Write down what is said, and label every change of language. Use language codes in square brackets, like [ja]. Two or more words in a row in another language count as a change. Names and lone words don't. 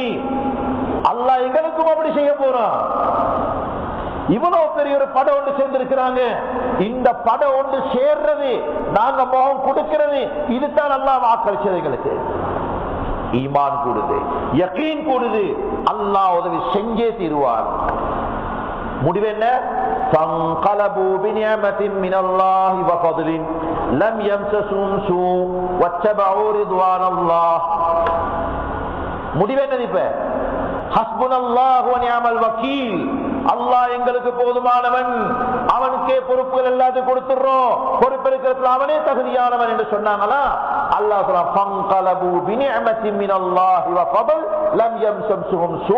[ta] அல்லாஹ் எங்களுக்கும் அப்படி செய்ய போறான். இவ்வளவு பெரிய ஒரு படம் ஒன்று சேர்ந்திருக்கிறாங்க. இந்த படம் ஒன்று சேர்றது, நாங்க முகம் கொடுக்கிறது, இதுதான் அல்லாஹ் வாக்களிச்சது. எங்களுக்கு ஈமான் கூடுது, யகீன் கூடுது, அல்லாஹ் உதவி செஞ்சே தீருவார். முடிவு என்ன? [ar] فانقلبوا بنعمة من الله وفضل لم يمسسهم سوء واتبعوا رضوان الله. [ta] முடிவு என்னது? இப்ப [ar] حسبنا الله ونعم الوكيل, [ta] அல்லாஹ் எங்களுக்கு போதுமானவன், அவனுக்கே பொறுப்புகள் எல்லாத்தையும் கொடுத்துறோம், பொறுப்பெடுக்கிறதுல அவனே தகுதியானவன் என்று சொன்னாங்களா? [ar] அல்லாஹ் சொல்றான், فانقلبوا بنعمة من الله وفضل لم يمسسهم سوء.